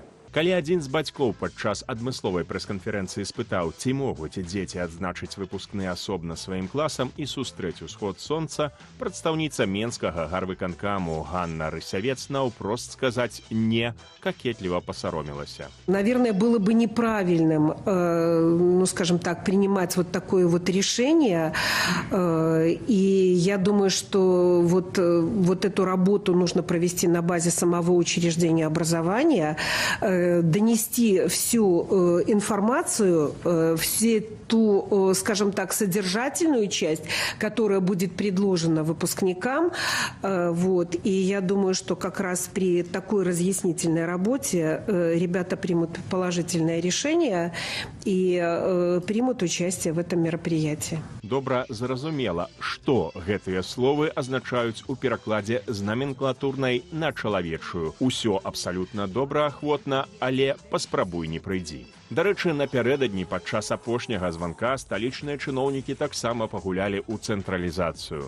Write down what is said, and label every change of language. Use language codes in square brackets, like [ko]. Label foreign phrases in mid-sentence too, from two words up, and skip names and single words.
[be] Калі адзін з бацькоў падчас адмысловай прэс-канферэнцыі спытаў, ці могуць дзеці адзначыць выпускны асобна сваім класам і сустрэць усход сонца, прадстаўніца менскага гарвыканкаму Ганна Рысявец наўпрост сказаць «не» кокетліва пасаромілася. [ru] Наверное, было бы неправильным, скажем так, принимать вот такое вот решение. И я думаю, что вот эту работу нужно провести на базе самого учреждения образования, донести всю информацию, всю ту, скажем так, содержательную часть, которая будет предложена выпускникам. И я думаю, что как раз при такой разъяснительной работе ребята примут положительное решение и примут участие в этом мероприятии. [be] Добра зразумела, што гэтыя словы азначаюць у перакладзе з наменклатурнай на чалавечую. Усё абсалютна добраахвотна, але паспрабуй не прыйдзі. Дарэчы, напярэдадні падчас апошняга званка сталічныя чыноўнікі таксама пагулялі ў цэнтралізацыю.